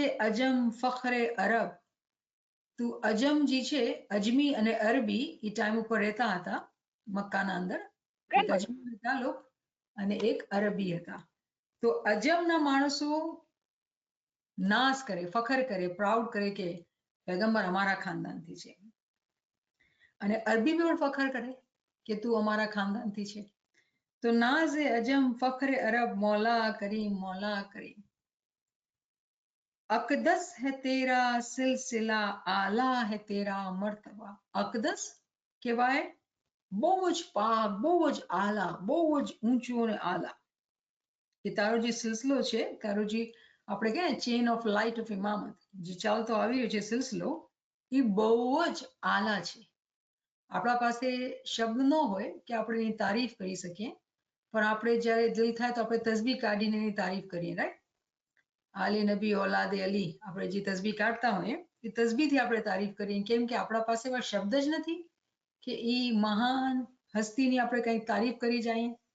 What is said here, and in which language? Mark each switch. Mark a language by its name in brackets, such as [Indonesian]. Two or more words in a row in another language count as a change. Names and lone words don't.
[Urdu] عجم فخرِ عرب [Gujarati] તું અજમ જે છે અજમી અને અરબી એ ટાઈમ ઉપર રહેતા હતા મક્કાના અંદર એક અજમી હતા લોકો અને એક અરબી હતા તો અજમના માણસો નાશ કરે ફખર કરે પ્રાઉડ કરે કે પૈગંબર અમારા ખાનદાનથી છે અને અરબી બી પણ ફખર કરે કે તું અમારા ખાનદાનથી છે તો [Urdu] نازِ عجم فخرِ عرب مولا کریم اقدس ہے تیرا سلسلہ اعلیٰ ہے تیرا مرتبہ [Gujarati] अकदस કહેવાય બહુ જ પાક બહુ જ આલા બહુ જ ઊંચું અને આલા કે તારો જે સિલસિલો છે તારો જે આપણે કહે [English] chain of light of [Gujarati] ઇમામત જે ચાલતો આવી રહ્યો છે સિલસિલો એ બહુ જ આલા છે આપણા પાસે શબ્દ ન હોય કે આપણે એની તારીફ કરી શકીએ પણ આપણે જ્યારે દિલ થાય તો આપણે તસબીહ કાઢીને એની તારીફ કરીએ રાઈટ [Urdu] آلِ نبی اولادِ علی [Gujarati] આપણે જે તસબીહ કાઢતા હોઈએ એ તસબીહથી આપણે તારીફ કરીએ કેમ કે આપણા પાસે એવા શબ્દ જ નથી કે એ મહાન હસ્તીની આપણે કંઈક તારીફ કરી જઈએ